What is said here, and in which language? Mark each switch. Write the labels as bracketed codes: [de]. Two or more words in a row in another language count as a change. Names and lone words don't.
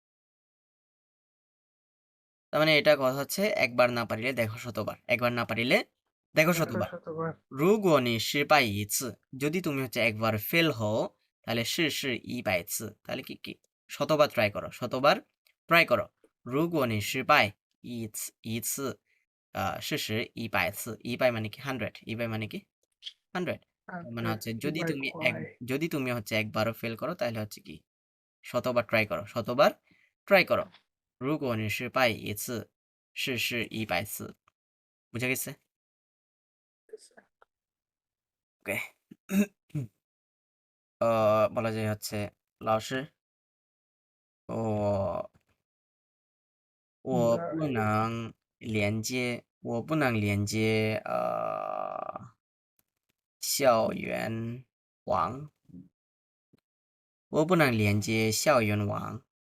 [bn] তার মানে এটা কথা হচ্ছে একবার না পারিলে দেখো শতবার। একবার না পারিলে দেখো 100 শতবার শতবার [zh] 如果你失败一次 [bn] যদি তুমি হচ্ছে একবার ফেল হও তাহলে [zh] 试100次 [bn] তাহলে কি কি শতবার ট্রাই করো শতবার ট্রাই করো [zh] 如果你失败一次试100次 [bn] 100মানে কি 100 100 মানে কি 100 মানে হচ্ছে যদি তুমি হচ্ছে একবারও ফেল করো তাহলে হচ্ছে কি শতবার ট্রাই করো শতবার ট্রাই করো [zh] 如果你失败一次试100次 [bn] বুঝা গেছে ওকে বলা যায় হচ্ছে [zh] 老师我不能连接校园网我不能连接校园网